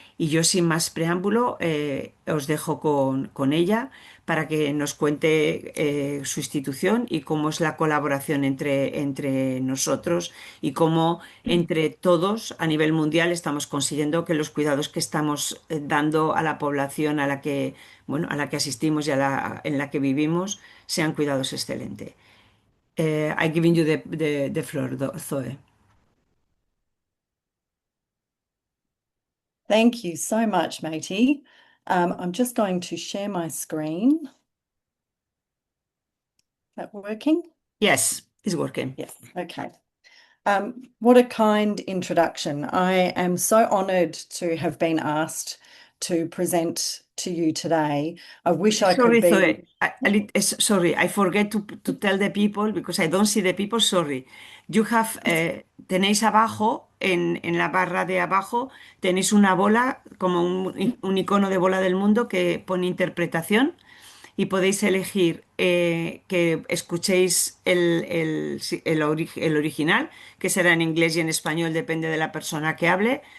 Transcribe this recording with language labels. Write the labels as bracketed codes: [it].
[es] Y yo, sin más preámbulo, os dejo con ella para que nos cuente su institución y cómo es la colaboración entre nosotros y cómo entre todos a nivel mundial estamos consiguiendo que los cuidados que estamos dando a la población a la que asistimos y en la que vivimos sean cuidados excelentes. [en] I giving you the floor, Zoe. Thank you so much, matey. I'm just going to share my screen. Is that working? Yes, it's working. Yes, okay. What a kind introduction. I am so honoured to have been asked to present to you today. I wish I could Sorry, be. Zoe. Sorry, I forget to tell the people because I don't see the people. Sorry. You have, [es] tenéis abajo, en la barra de abajo, tenéis una bola, como un icono de bola del mundo que pone interpretación y podéis elegir que escuchéis el original, que será en inglés y en español, depende de la persona que hable.